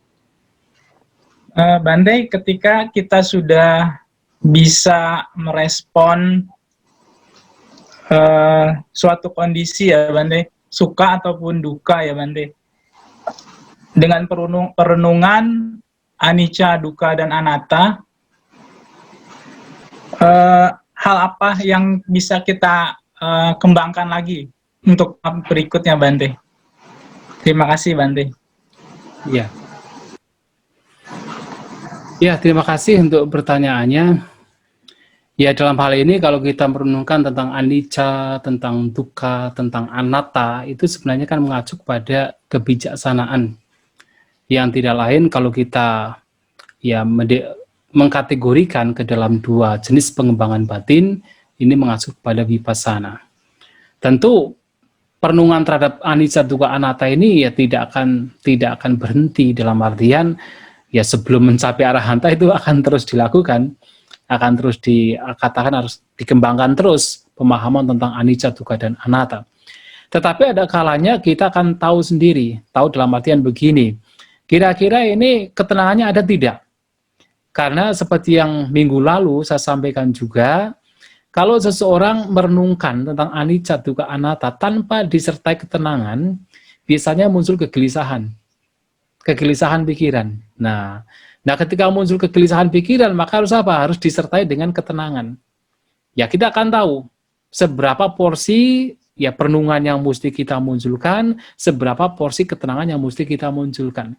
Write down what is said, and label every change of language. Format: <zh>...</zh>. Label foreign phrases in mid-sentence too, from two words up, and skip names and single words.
<id>Bante, ketika kita sudah bisa merespon suatu kondisi ya Bante, suka ataupun duka ya Bante, dengan perenungan</id> <pi>anicca, dukkha,</pi> <id>dan anatta, hal apa yang bisa kita kembangkan lagi untuk berikutnya Bante? Terima kasih Bante. Ya. Ya, terima kasih untuk pertanyaannya. Ya, dalam hal ini kalau kita merenungkan tentang anicca, tentang dukkha, tentang anatta, itu sebenarnya kan mengacu kepada kebijaksanaan. Yang tidak lain kalau kita ya mengkategorikan ke dalam dua jenis pengembangan batin, ini mengacu kepada vipassana. Tentu perenungan terhadap</id> <pi>anicca, dukkha, anatta</pi> <id>ini ya tidak akan berhenti, dalam artian ya sebelum mencapai arahanta itu akan terus dilakukan, akan terus dikatakan harus dikembangkan terus pemahaman tentang</id> <pi>anicca, dukkha,</pi> <id>dan anatta. Tetapi ada kalanya kita akan tahu sendiri, tahu dalam artian begini, kira-kira ini ketenangannya ada tidak? Karena seperti yang minggu lalu saya sampaikan juga, kalau seseorang merenungkan tentang</id> <pi>anicca, dukkha, anatta</pi> <id>tanpa disertai ketenangan, biasanya muncul kegelisahan pikiran. Nah, ketika muncul kegelisahan pikiran, maka harus apa? Harus disertai dengan ketenangan. Ya, kita akan tahu seberapa porsi ya perenungan yang mesti kita munculkan, seberapa porsi ketenangan yang mesti kita munculkan.</id>